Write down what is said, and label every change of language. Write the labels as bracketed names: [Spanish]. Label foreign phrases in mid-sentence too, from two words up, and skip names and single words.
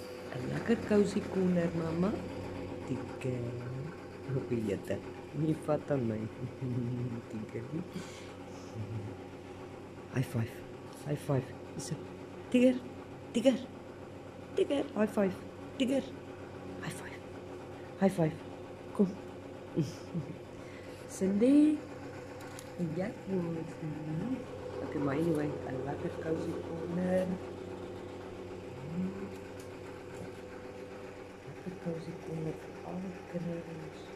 [Afrikaans] 'n lekker [English] cozy corner, [Afrikaans] mamma. Tikker. Hoe weet jy? Nie vat aan my. Tikker nie. [English] High five. High five. [Afrikaans] Is dit? Tikker. Tikker. [English] Tikker. High five. Tikker. High five. High five. [Afrikaans] Kom. Cindy. Ja, goed. Okay, maar anyway, 'n lekker [English] cozy corner. [Afrikaans] Lekker [English] cozy corner [Afrikaans] vir al die kinders.